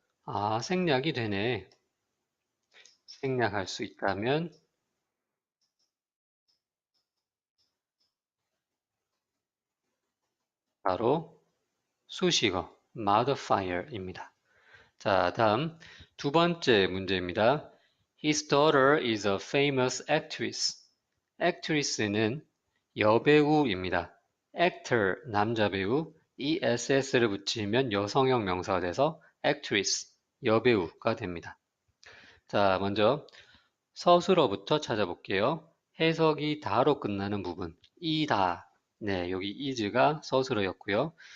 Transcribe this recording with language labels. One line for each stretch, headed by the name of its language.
Korean: 아, 생략이 되네. 생략할 수 있다면 바로 수식어, modifier입니다. 자, 다음 두 번째 문제입니다.
English: His daughter is a famous actress.
Korean: actress는 여배우입니다. actor, 남자 배우, ESS를 붙이면 여성형 명사가 돼서 actress, 여배우가 됩니다. 자, 먼저 서술어부터 찾아볼게요. 해석이 다로 끝나는 부분, 이다. 네, 여기 is가 서술어였고요.